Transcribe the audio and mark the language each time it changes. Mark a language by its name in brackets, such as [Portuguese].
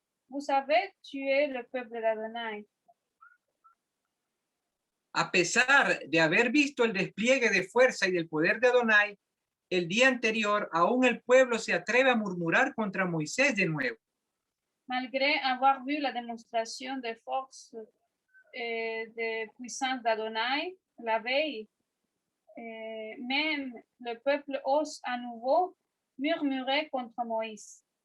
[French] Vous avez tué le peuple d'Adonai. [Spanish] A pesar de haber visto el despliegue de fuerza y del poder de Adonai, el día anterior aún el pueblo se atreve a murmurar contra Moisés de nuevo. [French] Malgré avoir vu la démonstration de force et de puissance d'Adonai la veille, même le peuple ose à nouveau murmurer contre Moïse.